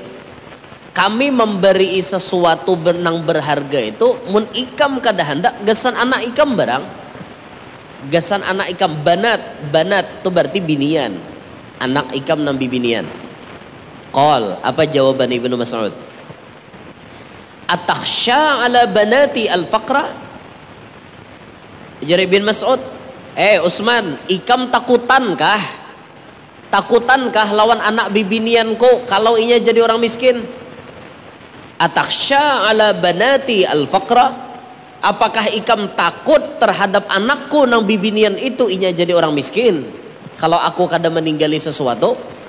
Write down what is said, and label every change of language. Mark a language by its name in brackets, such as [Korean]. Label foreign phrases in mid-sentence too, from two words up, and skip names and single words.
[Banjar] Kami memberi sesuatu benang berharga itu mun ikam kada hendak gasan anak ikam barang. Gasan anak ikam banat itu berarti binian. Anak ikam nang bibinian. Qal, apa jawaban Ibnu Mas'ud? [Arabic] أتخشى على بناتي الفقر? [Banjar] Jadi bin Mas'ud, Utsman, ikam takutankah lawan anak bibinianku kalau inya jadi orang miskin? [Arabic] أتخشى على بناتي الفقر? [Banjar] Apakah ikam takut terhadap anakku nang bibinian itu inya jadi orang miskin kalau aku kada meninggali sesuatu?